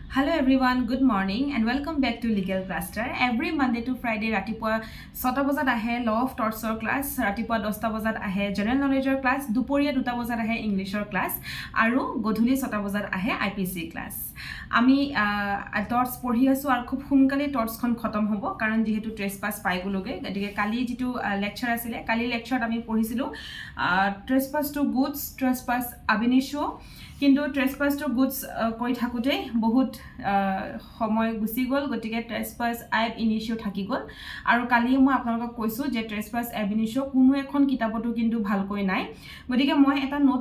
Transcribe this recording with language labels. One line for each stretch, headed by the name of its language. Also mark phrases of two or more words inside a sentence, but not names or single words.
English: Hello everyone, good morning and welcome back to Legal Cluster. Every Monday to Friday,
Assamese: ৰাতিপুৱা 6 বজাত আছে
English: Law of Torts class,
Assamese: ৰাতিপুৱা 10 বজাত আছে
English: General Knowledge class,
Assamese: দুপৰীয়া 2 বজাত আছে
English: English class,
Assamese: আৰু গোধূলি 6 বজাত আছে
English: IPC class.
Assamese: Ami Torts পঢ়ি আছো আৰু খুব সোনকালে Torts খন খতম হ'ব কাৰণ যেহেতু ট্ৰেসপাস পাই গলোগে গতিকে কালি যেটো লেকচাৰ আছিল কালি লেকচাৰত আমি পঢ়িছিলো
English: trespass to goods trespass ab initio
Assamese: কিন্তু
English: trespass to goods
Assamese: কৈ থাকোতে বহুত সময় গুছি গল গতিকে
English: trespass ab initio
Assamese: থাকি গল আৰু কালি মই আপোনালোকক কৈছো যে
English: trespass ab initio
Assamese: কোনো এখন কিতাপটো কিন্তু ভালকৈ নাই গতিকে মই এটা নোট